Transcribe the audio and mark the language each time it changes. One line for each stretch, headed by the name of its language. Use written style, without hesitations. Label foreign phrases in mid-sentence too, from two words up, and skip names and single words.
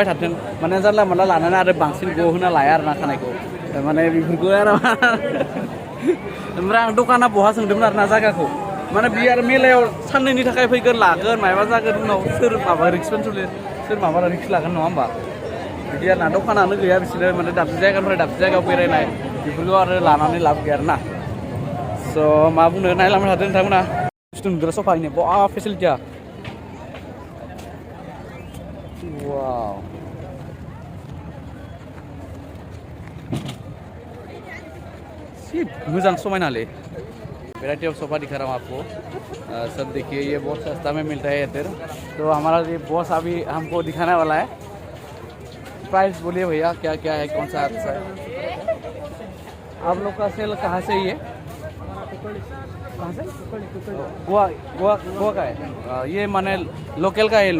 Bodo: थाथों माने जानला मोनला लानानै आरो बांसिन गहोना लाया आरो ना खानायखौ माने बेफोरखौ आरो ओमफ्राय आं दखाना बहा सोंदोंमोन आरो ना जायगाखौ माने बियो आरो मेलायाव साननैनि थाखाय फैगोन लागोन माबा जागोन उनाव सोर माबा सोर माबा रिक्स लागोन नङा होमबा बिदि आरो ना दखानानो गैया बिसोरो माने दाबसे जायगानिफ्राय दाबसे जायगायाव बेरायनाय बेफोरखौ आरो लानानै लाब गैया आरो ना स' मा बुंनो नायलांबाय थादों नोंथांमोना बुस्थु नुदों सफायैनो बा फेसिलिटिया वाव मोजां समायनालै
English: variety of sofa
Hindi: दिखा रहा हूँ आपको सब देखिए ये बहुत सस्ता में मिलता है इधर तो हमारा ये बॉस अभी हमको दिखाने वाला है प्राइस बोलिए भैया क्या क्या है कौन सा अच्छा है आप लोग का सेल कहाँ से ही है कहाँ से गोवा का है ये माने लोकल का है